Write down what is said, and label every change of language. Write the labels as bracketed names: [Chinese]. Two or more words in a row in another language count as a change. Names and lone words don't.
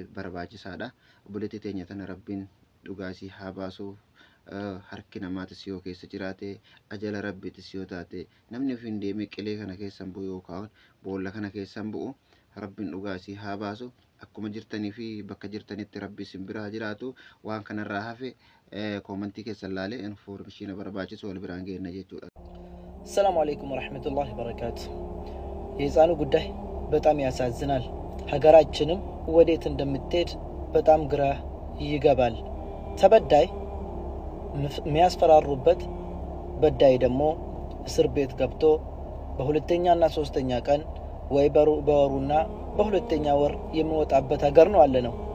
[Oromo] barbaachisaadha obboleetti teenya tana rabbiin dhugaasii haa baasuu harki namaatis yoo keessa jiraate ajala rabbiitis yoo taate namni ofiin deemee qilee kana keessan bu'u yookaan boolla kana keessan bu'u rabbiin dhugaasii haa baasu akkuma jirtanii fi bakka jirtanitti rabbi isin biraa jiraatu waan kanarraa hafe koomentii keessan laalee information barbaachisu wal biraan geenna jechuudha. [Arabic] سلام عليكم ورحمة الله وبركاته [Amharic] የህፃኑ ጉዳይ በጣም ያሳዝናል ሀገራችንም ወዴት እንደምትሄድ በጣም ግራ ይገባል ተበዳይ የሚያስፈራሩበት በዳይ ደግሞ እስር ቤት ገብቶ በሁለተኛና ሶስተኛ ቀን ወይ በወሩና በሁለተኛ ወር የሚወጣበት ሀገር ነው አለ ነው